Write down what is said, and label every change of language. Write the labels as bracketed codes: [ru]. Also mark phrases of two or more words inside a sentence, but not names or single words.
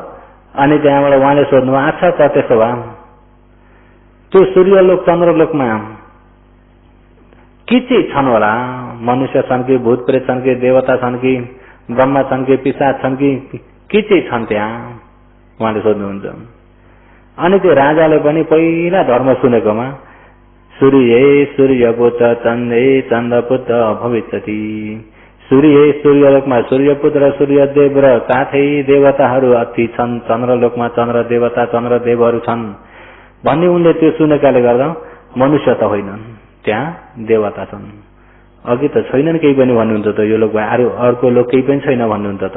[ne] अनि त्यहाँबाट उहाँले सोध्नुभयो, अच्छा त त्यसो भए त्यो सूर्यलोक चन्द्रलोकमा के चाहिँ छन् होला? मनुष्य छन् कि भूत प्रेत छन् कि देवता छन् कि ब्रह्मा छन् कि पिशाच छन् कि के चाहिँ छन् त्यहाँ उहाँले सोध्नुहुन्छ। अनि त्यो राजाले पनि पहिला धर्म सुनेकोमा [sa] सूर्ये सूर्यपुत्र चन्द्रे चन्द्रपुत्र भविष्यति। [ne] सूर्य सूर्यलोकमा सूर्यपुत्र सूर्यदेव र साथै देवताहरू अति छन्, चन्द्रलोकमा चन्द्र देवता चन्द्रदेवहरू छन् भन्ने उनले त्यो सुनेकाले गर्दा मनुष्य त होइनन्, त्यहाँ देवता छन्। अघि त छैनन् केही पनि भन्नुहुन्छ त, यो लोकमा अर्को लोक केही पनि छैन भन्नुहुन्छ त।